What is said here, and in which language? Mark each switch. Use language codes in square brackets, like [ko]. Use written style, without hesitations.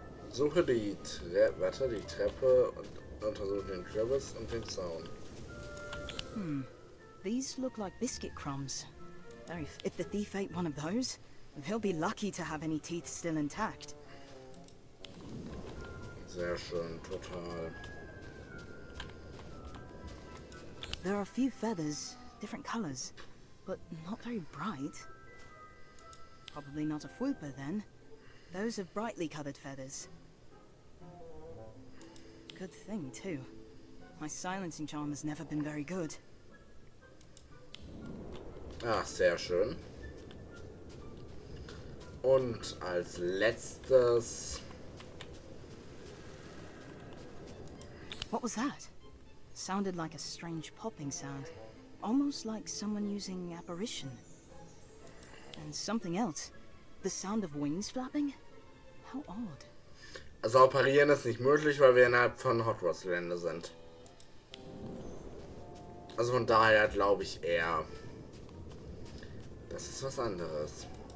[de] Suche die Treppe und untersuche den Kürbis und den Zaun. [en] These look like biscuit crumbs. If the thief ate one of those, he'll be lucky to have any teeth still intact. [de] Sehr schön, total. [en] There are a few feathers, different colors, but not very bright. Probably not a Fwooper then. Those are brightly colored feathers. Good thing, too. My silencing charm has never been very good. [de] Ah, sehr schön. Und als letztes... [en] What was that? Sounded like a strange popping sound. Almost like someone using apparition. And something else. The sound of wings flapping? How odd. [de] Also operieren ist nicht möglich, weil wir innerhalb von Hogwarts-Gelände sind. Also von daher glaube ich eher, das ist was anderes.